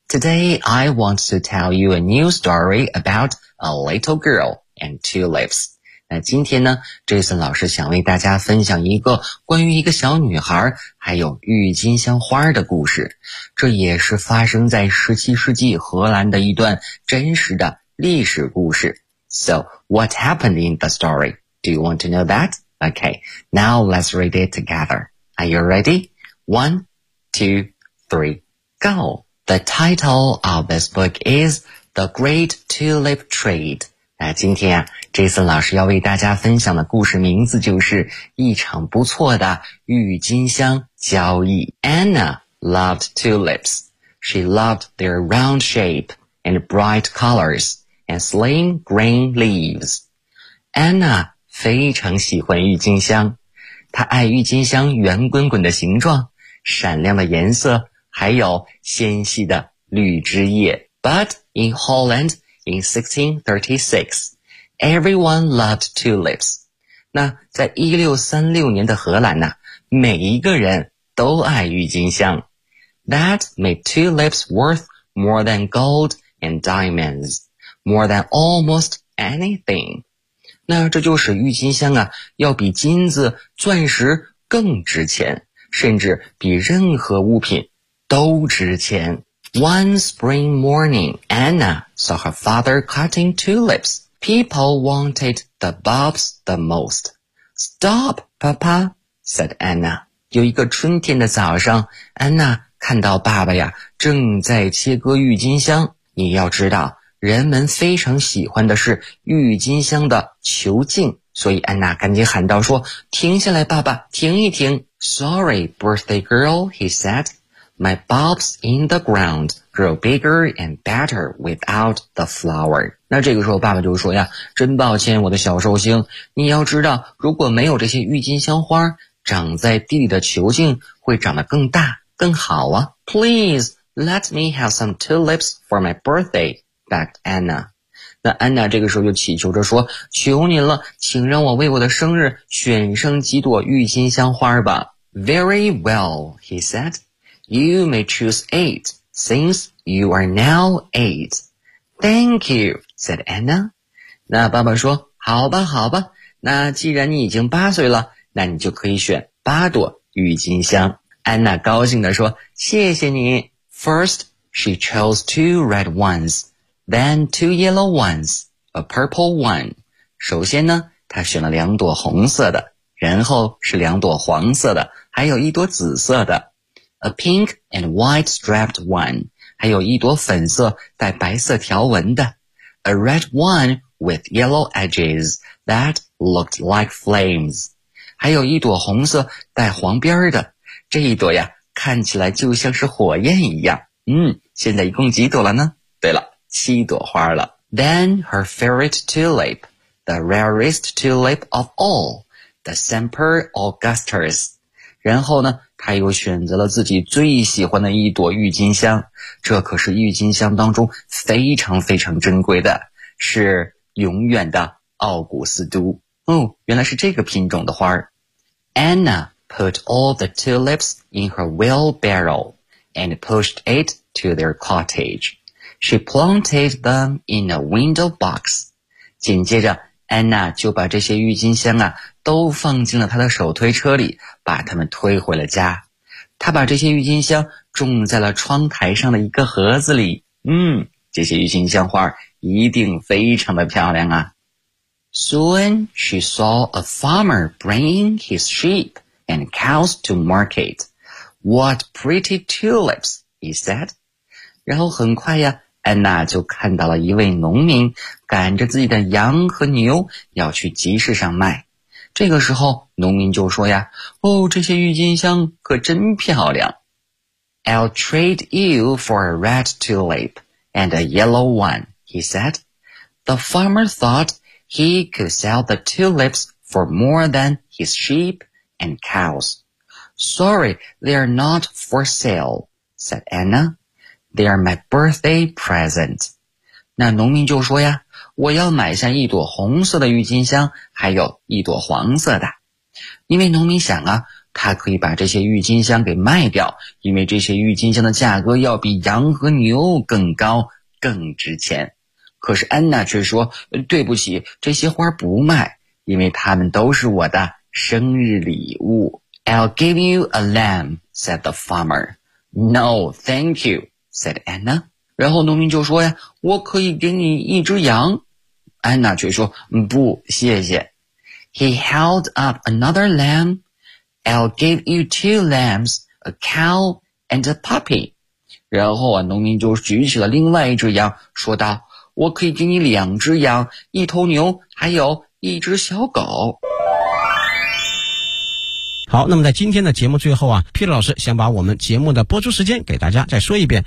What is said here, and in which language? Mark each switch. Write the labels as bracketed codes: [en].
[en] Today, I want to tell you a new story about a little girl and tulips. [zh] 那今天呢， Jason 老师想为大家分享一个关于一个小女孩还有郁金香花的故事。这也是发生在17世纪荷兰的一段真实的历史故事。 [en] So, what happened in the story? Do you want to know that? Okay, now let's read it together. Are you ready? One, two, three. Go. The title of this book is The Great Tulip Trade. [zh] 今天Jason老师要为大家分享的故事名字就是一场不错的郁金香交易。 [en] Anna loved tulips. She loved their round shape and bright colors and slim green leaves. [zh] Anna 非常喜欢郁金香，她爱郁金香圆滚滚的形状，闪亮的颜色，还有纤细的绿枝叶。 [en] But in Holland,In 1636, everyone loved tulips. [zh] 那在1636年的荷兰呢，每一个人都爱郁金香。 [en] That made tulips worth more than gold and diamonds, more than almost anything. [zh] 那这就使郁金香啊，要比金子、钻石更值钱，甚至比任何物品都值钱。 [en] One spring morning, Anna saw her father cutting tulips. People wanted the bulbs the most. Stop, Papa, said Anna. [zh] 有一个春天的早上，安娜看到爸爸呀，正在切割郁金香。你要知道，人们非常喜欢的是郁金香的球茎，所以安娜赶紧喊道说，停下来，爸爸，停一停。 [en] Sorry, birthday girl, he said. My bulbs in the ground grow bigger and better without the flower. [zh] 那这个时候爸爸就说呀，真抱歉我的小寿星，你要知道如果没有这些郁金香花，长在地里的球茎会长得更大更好啊。 [en] Please let me have some tulips for my birthday, begged Anna. [zh] 那安娜这个时候就祈求着说，求您了，请让我为我的生日选上几朵郁金香花吧。 [en] Very well, he said. You may choose 8, since you are now 8. Thank you, said Anna. [zh] 那爸爸说，好吧好吧，那既然你已经八岁了，那你就可以选八朵郁金香。安娜高兴地说，谢谢你。 [en] First, she chose 2 red ones, then 2 yellow ones, a purple one. [zh] 首先呢，她选了两朵红色的，然后是两朵黄色的，还有一朵紫色的。 [en] A pink and white striped one, [zh] 还有一朵粉色带白色条纹的。 [en] A red one with yellow edges that looked like flames. [zh] 还有一朵红色带黄边的。这一朵呀，看起来就像是火焰一样。现在一共几朵了呢？对了，七朵花了。 [en] Then her favorite tulip, the rarest tulip of all, the Semper Augustus. [zh] 然后呢，他又选择了自己最喜欢的一朵郁金香，这可是郁金香当中非常非常珍贵的，是永远的奥古斯都。哦，原来是这个品种的花。 [en] Anna put all the tulips in her wheelbarrow and pushed it to their cottage. She planted them in a window box. [zh] 紧接着安娜就把这些郁金香啊都放进了她的手推车里，把它们推回了家。她把这些郁金香种在了窗台上的一个盒子里。这些郁金香花一定非常的漂亮啊。 [en] Soon she saw a farmer bringing his sheep and cows to market. What pretty tulips, he said. [zh] 然后很快呀，安娜就看到了一位农民赶着自己的羊和牛要去集市上卖。这个时候农民就说呀，哦，这些郁金香可真漂亮。 [en] I'll trade you for a red tulip and a yellow one, he said. The farmer thought he could sell the tulips for more than his sheep and cows. Sorry, they're not for sale, said Anna. They are my birthday present. [zh] 那农民就说呀，我要买下一朵红色的郁金香，还有一朵黄色的。因为农民想啊，他可以把这些郁金香给卖掉，因为这些郁金香的价格要比羊和牛更高，更值钱。可是安娜却说，对不起，这些花不卖，因为它们都是我的生日礼物。 [en] I'll give you a lamb, said the farmer. No, thank you. said Anna. [zh] 然后农民就说呀，我可以给你一只羊。安娜却说，不，谢谢。 He held up another lamb. I'll give you 2 lambs, a cow, and a puppy. 然后啊，农民就举起了另外一只羊，说道：“我可以给你两只羊，一头牛，还有一只小狗。” 好，那么在今天的节目最后啊， Peter 老师想把我们节目的播出时间给大家再说一遍。